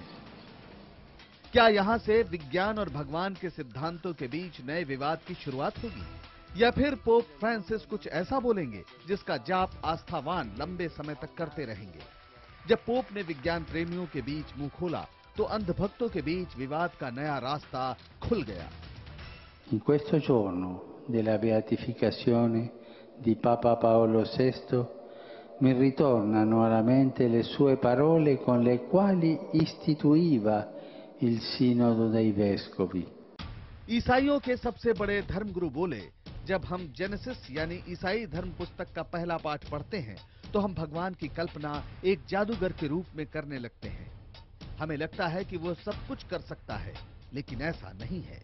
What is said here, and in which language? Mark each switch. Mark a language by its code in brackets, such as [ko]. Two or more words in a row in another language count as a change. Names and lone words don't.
[hi] क्या यहां से विज्ञान और भगवान के सिद्धांतों के बीच नए विवाद की शुरुआत होगी, या फिर पोप फ्रांसिस कुछ ऐसा बोलेंगे जिसका जाप आस्थावान लंबे समय तक करते रहेंगे? जब पोप ने विज्ञान प्रेमियों के बीच मुंह खोला तो अंधभक्तों के बीच विवाद का नया रास्ता खुल गया। [it] In questo giorno della beatificazione di Papa Paolo VI mi ritornano alla mente le sue parole con le quali istituiva il Sinodo dei Vescovi. [hi] ईसाइयों के सबसे बड़े धर्मगुरु बोले, जब हम जेनेसिस यानी ईसाई धर्म पुस्तक का पहला पाठ पढ़ते हैं तो हम भगवान की कल्पना एक जादूगर के रूप में करने लगते हैं। हमें लगता है कि वो सब कुछ कर सकता है, लेकिन ऐसा नहीं है।